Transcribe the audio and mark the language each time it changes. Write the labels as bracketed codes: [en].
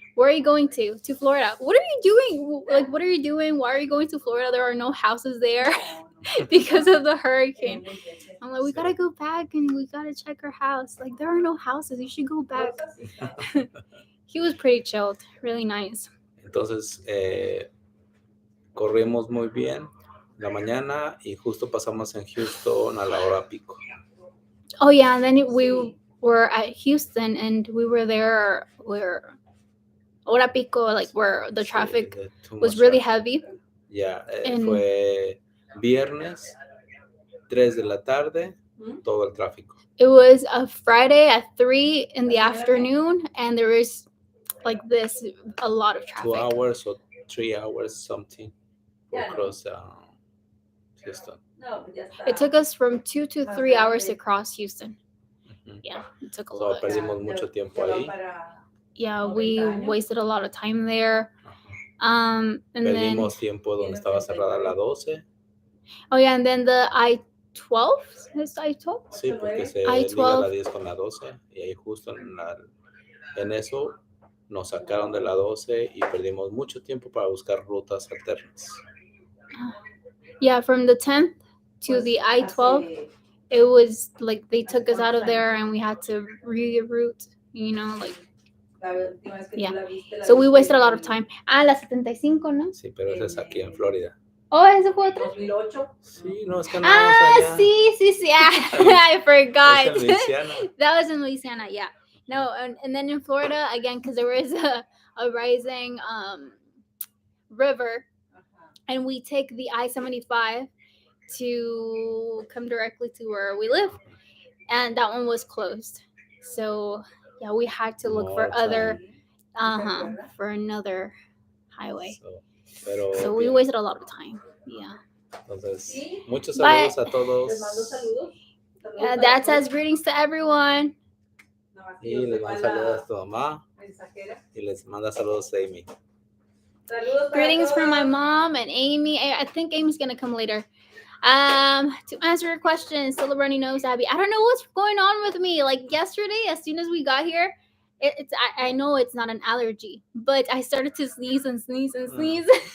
[en] Where are you going to? To Florida. What are you doing? Like, what are you doing? Why are you going to Florida? There are no houses there because of the hurricane. I'm like, we gotta go back and we gotta check our house. Like, there are no houses. You should go back. He was pretty chilled, really nice. [es] Entonces, corrimos muy bien la mañana y justo pasamos en Houston a la hora pico. [en] Oh yeah, and then we were at Houston and we were there where [es] hora pico, [en] like where the traffic was really heavy. [es] Ya, fue viernes, 3 de la tarde, todo el tráfico. [en] It was a Friday at 3 in the afternoon, and there was like this a lot of traffic. 2 hours or 3 hours something across Houston. It took us from 2 to 3 hours to cross Houston. Yeah, it took a lot. [es] Perdimos mucho tiempo ahí. [en] Yeah, we wasted a lot of time there. And [es] Perdimos tiempo donde estaba cerrada la 12. [en] Oh yeah, and then the I-12, [es] ¿es I-12? Sí, porque se liga la 10 con la 12 y ahí justo en eso nos sacaron de la 12 y perdimos mucho tiempo para buscar rutas alternas. [en] Yeah, from the 10th to the I-12, it was like they took us out of there and we had to reroute, you know, like. Yeah, so we wasted a lot of time. [es] La 75, ¿no? Sí, pero esa es aquí en Florida. Oh, ¿esa fue otra? Sí, no, es que andamos allá. [en] Sí. I forgot. [es] Es en Louisiana. [en] That was in Louisiana, yeah. No, and then in Florida, again, because there was a rising river, and we take the I-75 to come directly to where we live, and that one was closed. So yeah, we had to look for other for another highway. So we wasted a lot of time. Yeah. [es] Entonces, muchos saludos a todos. [en] That says greetings to everyone. [es] Y les manda saludos a tu mamá. Y les manda saludos a Amy. [en] Greetings from my mom and Amy. I think Amy's gonna come later. To answer your question, still a runny nose, Abby. I don't know what's going on with me. Like yesterday, as soon as we got here, I know it's not an allergy, but I started to sneeze and sneeze and sneeze.